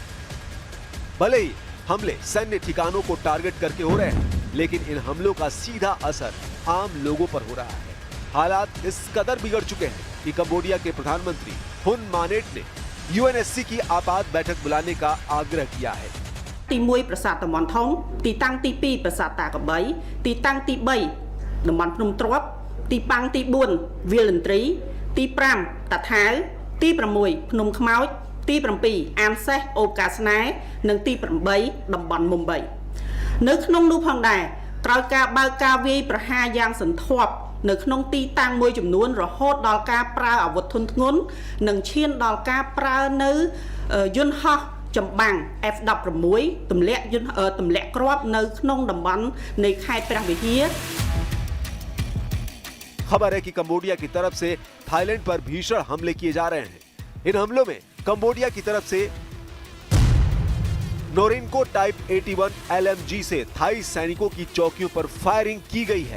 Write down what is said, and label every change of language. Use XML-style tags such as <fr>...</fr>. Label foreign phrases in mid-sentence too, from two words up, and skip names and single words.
<hi>भले ही हमले सैन्य ठिकानों को टारगेट करके हो रहे हैं, लेकिन इन हमलों का सीधा असर आम लोगों पर हो रहा है। हालात इस कदर बिगड़ चुके हैं कि कंबोडिया के प्रधानमंत्री हुन मानेट ने UNSC की आपात बैठक बुलाने का आग्रह किया है।</hi> <km>ទី1 ប្រាសាទតំបន់ថង ទីតាំងទី 2 ប្រាសាទតាកបី ទីតាំងទី 3 តំបន់ភ្នំទ្រាប់ ទីតាំងទី 4 វាលន្ត្រី ទី 5 តាថាវ ទី 6 ភ្នំខ្មោច ទី 7 អានសេះ អូបកាស្នេហ៍ និង ទី 8 តំបន់មុំបី នៅក្នុងនោះផងដែរក្រោយការបើកការវាយប្រហារយ៉ាងសន្ធាប់នៅក្នុងទីតាំងមួយចំនួនរហូតដល់ការប្រើអាវុធធុនធ្ងន់និងឈានដល់ការប្រើនៅយន្តហោះចម្បាំង F-16 ទម្លាក់គ្រាប់នៅក្នុងតំបន់នៃខេត្តព្រះវិហារ</km> <hi>खबर है कि कंबोडिया की तरफ से थाईलैंड पर भीषण हमले किए जा रहे हैं। इन हमलों में कंबोडिया की तरफ से नोरिनको टाइप 81 LMG से थाई सैनिकों की चौकियों पर फायरिंग की गई है।</hi>